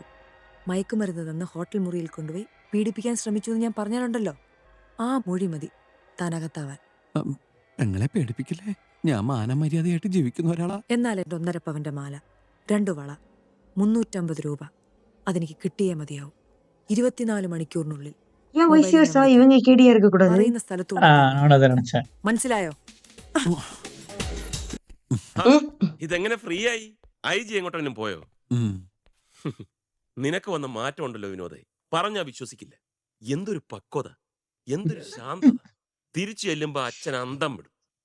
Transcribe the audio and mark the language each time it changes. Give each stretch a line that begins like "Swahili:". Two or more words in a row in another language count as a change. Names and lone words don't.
Malayalam: മയക്കുമരുന്ന് തന്ന് ഹോട്ടൽ മുറിയിൽ കൊണ്ടുപോയി പീഡിപ്പിക്കാൻ ശ്രമിച്ചു എന്ന് ഞാൻ പറഞ്ഞാലുണ്ടല്ലോ, ആ മൊഴി മതി താനകത്താവാൻ. ഞങ്ങളെ പേടിപ്പിക്കില്ലേ? ഞാൻ മാനമര്യാദയായിട്ട് ജീവിക്കുന്ന ഒരാളാ. എന്നാൽ എന്റെ 1.5 പവന്റെ മാല, 2 വള, 350 രൂപ അതെനിക്ക് കിട്ടിയേ മതിയാവും. 24 മണിക്കൂറിനുള്ളിൽ
Tamil: ஏன் வயசு வருஷா இவங்க கேடியா இருக்க கூடாது?
Malayalam: പറയുന്ന സ്ഥലത്തു മനസ്സിലായോ? ഇതെങ്ങനെ ഫ്രീ ആയി? IG എങ്ങോട്ടെങ്കിലും പോയോ? നിനക്ക് വന്ന മാറ്റം ഉണ്ടല്ലോ വിനോദേ, പറഞ്ഞാ വിശ്വസിക്കില്ല. എന്തൊരു പക്വത, എന്തൊരു ശാന്തത. തിരിച്ചു ചെല്ലുമ്പോ അച്ഛൻ അന്തം വിടും.